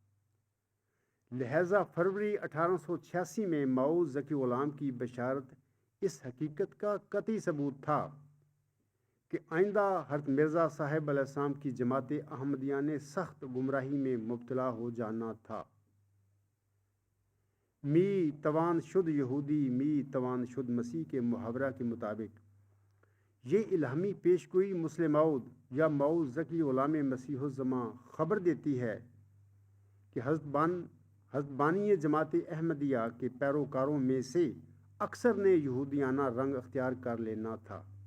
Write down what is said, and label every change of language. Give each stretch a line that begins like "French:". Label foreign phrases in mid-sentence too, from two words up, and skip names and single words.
Urdu: لہذا فروری 1886 میں موعود ذکی غلام کی بشارت اس حقیقت کا قطعی ثبوت تھا کہ آئندہ حضرت مرزا صاحب علیہ السلام کی جماعت احمدیہ نے سخت گمراہی میں مبتلا ہو جانا تھا۔
Persian: می توان شد یہودی می توان شد مسیح
Urdu: کے محاورہ کے مطابق یہ الہامی پیشگوئی مسلم موعود یا موعود ذکی غلام مسیح الزماں خبر دیتی ہے کہ حضرت بانی جماعت احمدیہ کے پیروکاروں میں سے اکثر نے یہودیانہ رنگ اختیار کر لینا تھا۔